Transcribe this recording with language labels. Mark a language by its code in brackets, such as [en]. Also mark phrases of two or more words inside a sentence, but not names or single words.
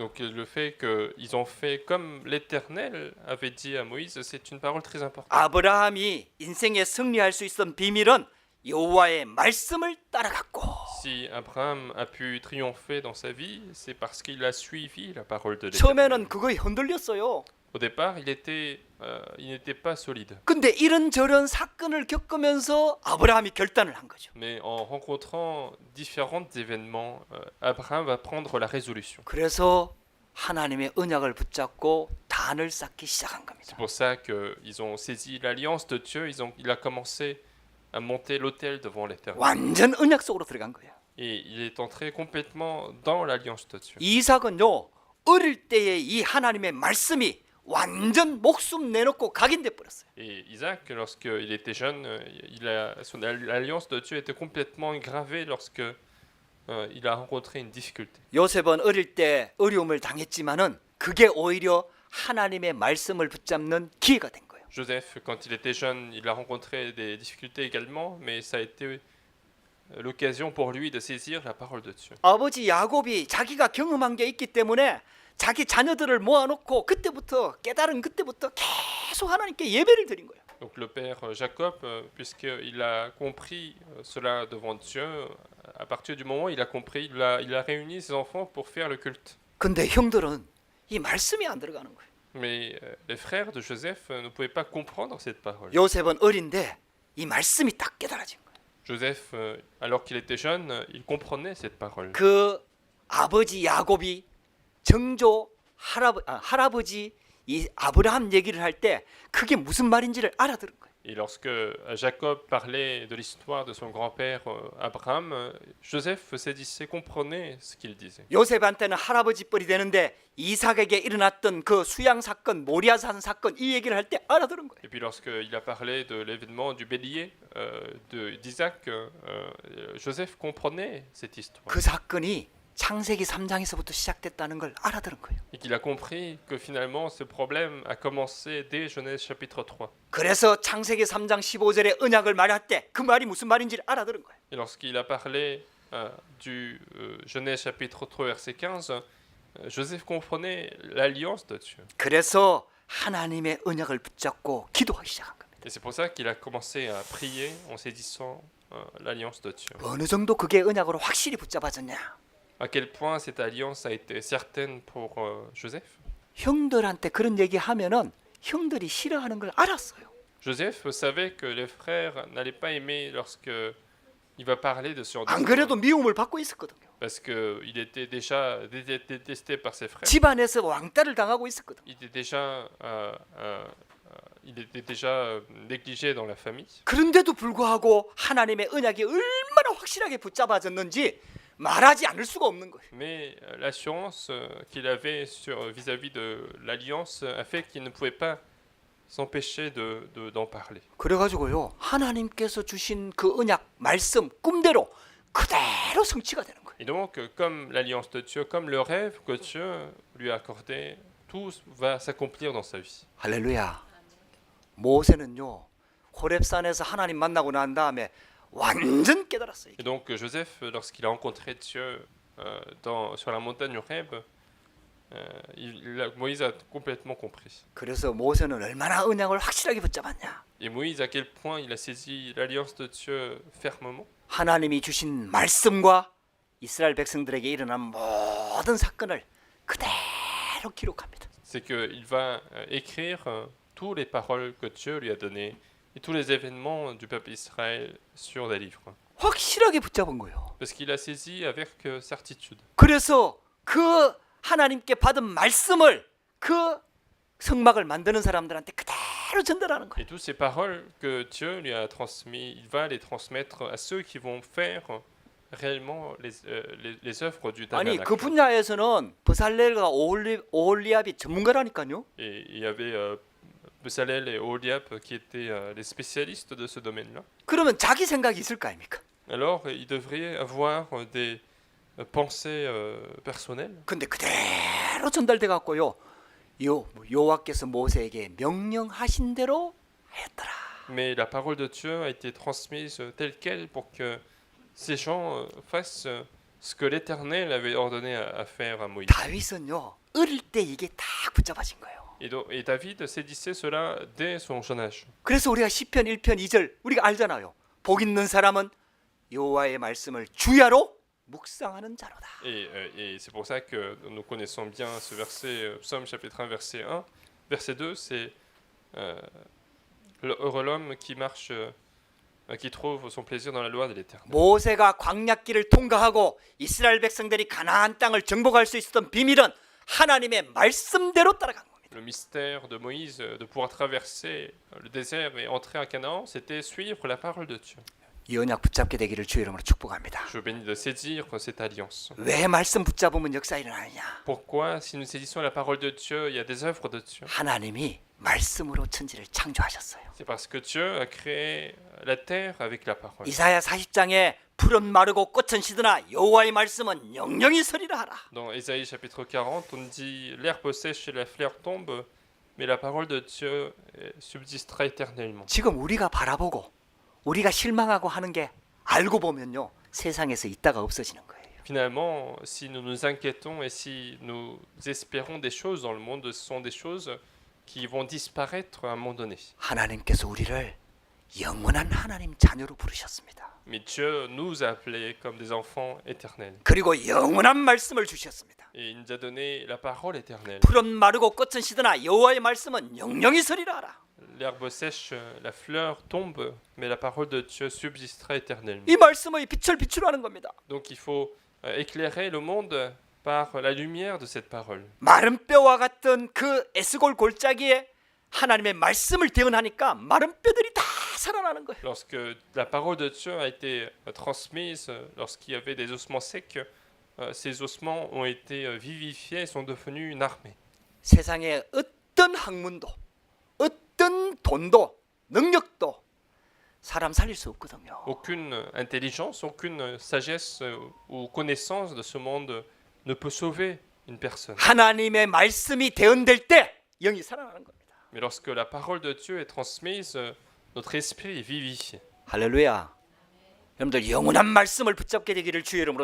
[fr] Donc le fait qu'ils ont fait comme l'Éternel avait dit à Moïse, c'est une parole très importante. [ko] 아브라함이 인생에 승리할 수 있었던 비밀은 여호와의 말씀을 따라갔고 [fr] Si Abraham a pu triompher dans sa vie, c'est parce qu'il a suivi la parole de l'Éternel. [ko] 처음에는 그거에 흔들렸어요. [fr] Au départ, il n'était pas solide. [ko] 근데 이런저런 사건을 겪으면서 아브라함이 결단을 한 거죠. [fr] Mais en rencontrant différents événements, Abraham va prendre la résolution. [ko] 그래서 하나님의 언약을 붙잡고 단을 쌓기 시작한 겁니다. [fr] C'est pour ça qu'ils ont saisi l'alliance de Dieu, il a commencé à monter l'autel devant l'Éternel. [ko] 완전 언약 속으로 들어간 거예요. [fr] Et il est entré complètement dans l'alliance de Dieu. [ko] 이삭은요 어릴 때의 이 하나님의 말씀이 완전 목숨 내놓고 각인돼 버렸어요. [fr] Et Isaac, lorsqu'il était jeune, son alliance de Dieu était complètement gravée lorsque il a rencontré une difficulté. [ko] 요셉은 어릴 때 어려움을 당했지만은 그게 오히려 하나님의 말씀을 붙잡는 기회가 된 거예요. [fr] Joseph, quand il était jeune, il a rencontré des difficultés également, mais ça a été l'occasion pour lui de saisir la parole de Dieu. [ko] 아버지 야곱이 자기가 경험한 게 있기 때문에 자기 자녀들을 모아놓고 그때부터 깨달은 그때부터 계속 하나님께 예배를 드린 거예요. [fr] Donc le père Jacob, puisqu'il a compris cela devant Dieu, à partir du moment où il a compris, il a réuni ses enfants pour faire le culte. [ko] 근데 형들은 이 말씀이 안 들어가는 거예요. [fr] Mais les frères de Joseph ne pouvaient pas comprendre cette parole. [ko] 요셉은 어린데 이 말씀이 딱 깨달아진 거예요. [fr] Joseph, alors qu'il était jeune, il comprenait cette parole. [ko] 그 아버지 야곱이 정조 할아버지 이 아브라함 얘기를 할 때 그게 무슨 말인지를 알아들은 거예요. [fr] Et lorsque Jacob parlait de l'histoire de son grand-père Abraham, Joseph saisissait, comprenait ce qu'il disait. [ko] 요셉한테는 할아버지 뻘이 되는데 이삭에게 일어났던 그 수양 사건, 모리아산 사건 이 얘기를 할 때 알아들은 거예요. [fr] Et puis lorsqu'il a parlé de l'événement du bélier d'Isaac, Joseph comprenait cette histoire. [ko] 그 사건이 창세기 3장에서부터 시작됐다는 걸 알아들은 거예요. [fr] Et qu'il a compris que finalement ce problème a commencé dès Genèse chapitre 3. [ko] 그래서 창세기 3장 15절에 언약을 말할 때 그 말이 무슨 말인지를 알아들은 거예요. [fr] Et lorsqu'il a parlé du Genèse chapitre 3 verset 15, Joseph comprenait l'alliance de Dieu. [ko] 그래서 하나님의 언약을 붙잡고 기도하기 시작한 겁니다. [fr] Et c'est pour ça qu'il a commencé à prier en saisissant l'alliance de Dieu. [ko] 어느 정도 그게 언약으로 확실히 붙잡아졌냐? [fr] À quel point cette alliance a été certaine pour Joseph? [ko] 형들한테 그런 얘기하면은 형들이 싫어하는 걸 알았어요. [fr] Joseph savait que les frères n'allaient pas aimer lorsque il va parler de ce genre [ko] 안 [fr] d'histoire. [ko] 그래도 미움을 받고 있었거든요. [fr] parce qu'il était déjà détesté par ses frères. [ko] 집안에서 왕따를 당하고 있었거든. [fr] Il était déjà négligé dans la famille. [ko] 그런데도 불구하고 하나님의 언약이 얼마나 확실하게 붙잡아졌는지 말하지 않을 수가 없는 거예요. [fr] Mais l'assurance qu'il avait vis-à-vis de l'alliance a fait qu'il ne pouvait pas s'empêcher d'en parler. [ko] 그래가지고요 하나님께서 주신 그 언약 말씀 꿈대로 그대로 성취가 되는 거예요. [fr] Et donc, comme l'alliance de Dieu, comme le rêve que Dieu lui a accordé, tout va s'accomplir dans sa vie. [ko] 할렐루야. 모세는요 호렙산에서 하나님 만나고 난 다음에 완전 깨달았어요. [fr] Et donc, Joseph, lorsqu'il a rencontré Dieu sur la montagne Horeb, Moïse a complètement compris. [ko] 그래서 모세는 얼마나 언약을 확실하게 붙잡았냐. [fr] Et Moïse, à quel point il a saisi l'alliance de Dieu fermement. [ko] 하나님이 주신 말씀과 이스라엘 백성들에게 일어난 모든 사건을 그대로 기록합니다. [fr] C'est qu'il va écrire toutes les paroles que Dieu lui a données et tous les événements du peuple Israël sur des livres. [ko] 확실하게 붙잡은 거예요. [fr] Parce qu'il a saisi avec certitude. [ko] 그래서 그 하나님께 받은 말씀을 그 성막을 만드는 사람들한테 그대로 전달하는 거예요. [fr] Et toutes ces paroles que Dieu lui a transmises, il va les transmettre à ceux qui vont faire réellement les œuvres du [ko] 아니 [fr] tabernacle. [ko] 그 분야에서는 버살렐과 오홀리압이 전문가라니까요. [fr] Et il y avait Bezalel et Oholiab qui étaient les spécialistes de ce domaine-là. [ko] 그러면 자기 생각이 있을 거 아닙니까? [fr] Alors, il devrait avoir des pensées personnelles. [ko] 근데 그대로 전달돼 갖고요. 여호와께서 모세에게 명령하신 대로 했더라. [fr] Mais la parole de Dieu a été transmise telle quelle pour que ces gens fassent ce que l'Éternel avait ordonné à faire à Moïse. [ko] 다윗은요 어릴 때 이게 딱 붙잡아진 거예요. [fr] Et David saisissait cela dès son jeune âge. [ko] 그래서 우리가 시편 1편 2절 우리가 알잖아요. 복 있는 사람은 여호와의 말씀을 주야로 묵상하는 자로다. [fr] Et c'est pour ça que nous connaissons bien ce verset, Psaume chapitre 1, verset 1. Verset 2, c'est heureux l'homme qui marche, qui trouve son plaisir dans la loi de l'Éternel. [ko] 모세가 광야길을 통과하고 이스라엘 백성들이 가나안 땅을 정복할 수 있었던 비밀은 하나님의 말씀대로 따라간 겁니다. [fr] Le mystère de Moïse de pouvoir traverser le désert et entrer à Canaan, c'était suivre la parole de Dieu. [ko] 이 언약 붙잡게 되기를 주의 이름으로 축복합니다. [fr] Je vous bénis de saisir cette alliance. [ko] 왜 말씀 붙잡으면 역사 일어나느냐? [fr] Pourquoi, si nous saisissons la parole de Dieu, il y a des œuvres de Dieu? [ko] 하나님이 말씀으로 천지를 창조하셨어요. [fr] C'est parce que Dieu a créé la terre avec la parole. [ko] 이사야 40장에 풀은 마르고 꽃은 시드나 여호와의 말씀은 영영이 서리라 하라. [fr] Dans Ésaïe chapitre 40, on dit l'herbe sèche et la fleur tombe, mais la parole de Dieu subsistera éternellement. [ko] 지금 우리가 바라보고 우리가 실망하고 하는 게 알고 보면요 세상에서 있다가 없어지는 거예요. [fr] Finalement, si nous nous inquiétons et si nous espérons des choses dans le monde, ce sont des choses qui vont disparaître à un moment donné. [ko] 하나님께서 우리를 영원한 하나님 자녀로 부르셨습니다. [fr] Mais Dieu nous a appelés comme des enfants éternels. [ko] 그리고 영원한 말씀을 주셨습니다. [fr] Et il nous a donné la parole éternelle. [ko] 풀은 마르고 꽃은 시드나 여호와의 말씀은 영영이 서리라 하라. [fr] L'herbe sèche, la fleur tombe, mais la parole de Dieu subsistera éternellement. [ko] 이 말씀의 빛을 비추라는 겁니다. [fr] Donc il faut éclairer le monde par la lumière de cette parole. [ko] 마른 뼈와 같던 그 에스골 골짜기에 하나님의 말씀을 대언하니까 마른 뼈들이 다 살아나는 거예요. [fr] Lorsque la parole de Dieu a été transmise, lorsqu'il y avait des ossements secs, ces ossements ont été vivifiés et sont devenus une armée. [ko] 세상에 어떤 학문도 어떤 돈도 능력도 사람 살릴 수 없거든요. [fr] Aucune intelligence, aucune sagesse ou connaissance de ce monde ne peut sauver une personne. [ko] 하나님의 말씀이 대언될 때 영이 살아나는 겁니다. [fr] Mais lorsque la parole de Dieu est transmise, notre esprit est vivifié. [ko] 할렐루야. 여러분들 영원한 말씀을 붙잡게 되기를 주의 이름으로